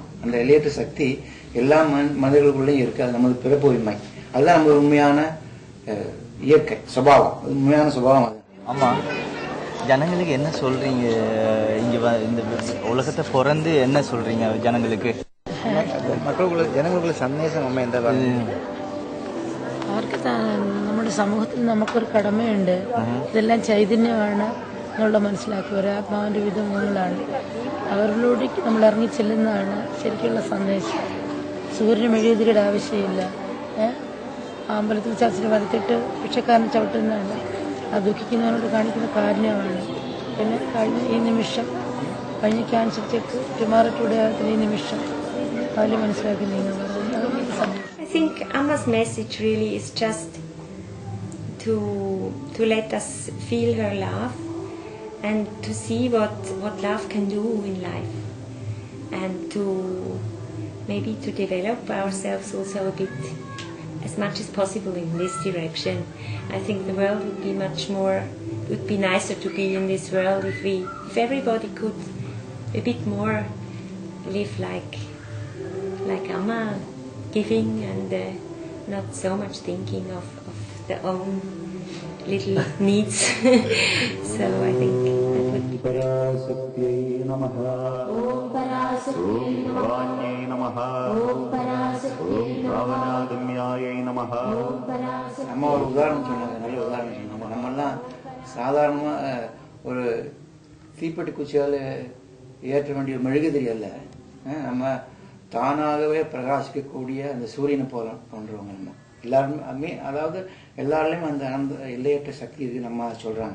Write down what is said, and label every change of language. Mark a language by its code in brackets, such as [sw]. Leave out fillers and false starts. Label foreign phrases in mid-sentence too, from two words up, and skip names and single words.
[ta] அந்த எல்லையற்ற சக்தி எல்லா மனிதர்களுக்குள்ளேயும் இருக்கு. அது நமது பிறப்புரிமை. அதுதான் நம்ம உண்மையான இயற்கை சுபாவம், உண்மையான சுபாவம் அது. ஆமா, ஜனங்களுக்கு என்ன சொல்றீங்க? இங்க இந்த உலகத்தை பிறந்து என்ன சொல்றீங்க ஜனங்களுக்கு? மக்களுக்குள்ள ஜனங்களுக்குள்ள சந்தேசம் அம்மா [ml] എന്താ പറയുന്നത്? അവർക്ക് നമ്മുടെ സമൂഹത്തിൽ നമുക്കൊരു കടമയുണ്ട്. ഇതെല്ലാം ചൈതന്യമാണ് എന്നുള്ള മനസ്സിലാക്കുക. ഒരാത്മാവിൻ്റെ വിധങ്ങളാണ്, അവരിലൂടെ നമ്മൾ ഇറങ്ങി ചെല്ലുന്നതാണ് ശരിക്കുള്ള സന്ദേശം. സൂര്യന് മെഴുകുതിരിയുടെ ആവശ്യമില്ല. അമ്പലത്തിൽ ചർച്ചിൽ വരത്തിട്ട് ഭിക്ഷക്കാരനെ ചവിട്ടുന്നതാണ്. അത് ദുഃഖിക്കുന്നവരോട് കാണിക്കുന്ന കാരുണ്യമാണ്. പിന്നെ കഴിഞ്ഞ ഈ നിമിഷം, കഴിഞ്ഞ [en] cancer check tomorrow today [ml] ആകത്തിന് ഈ നിമിഷം അതിൽ മനസ്സിലാക്കി നീങ്ങുന്നത്. [en] I think Amma's message really is just to let us feel her love and to see what love can do in life, and to maybe to develop ourselves also a bit as much as possible in this direction. I think the world would be nicer to be in this world if everybody could a bit more live like Amma, giving and not so much thinking of their own little needs. So I think that would be [sa] Parasakti Namaha. Om Parasakti Namaha. Om Parasakti Bhavanadamyaye Namaha. Om Parasakti. [ta] நம்ம ஒரு உதாரணம் சொன்னாங்க, நல்ல உதாரணம் சொன்னாங்க. நம்மெல்லாம் சாதாரணமா ஒரு தீப்பெட்டி குச்சியால் ஏற்ற வேண்டிய மெழுகுதிரி அல்ல, நம்ம தானாகவே பிரகாசிக்கக்கூடிய அந்த சூரியனை போன்றவங்க நம்ம எல்லாருமே. அதாவது எல்லாருலேயும் அந்த எல்லையற்ற சக்தி இருக்கு நம்ம சொல்றாங்க.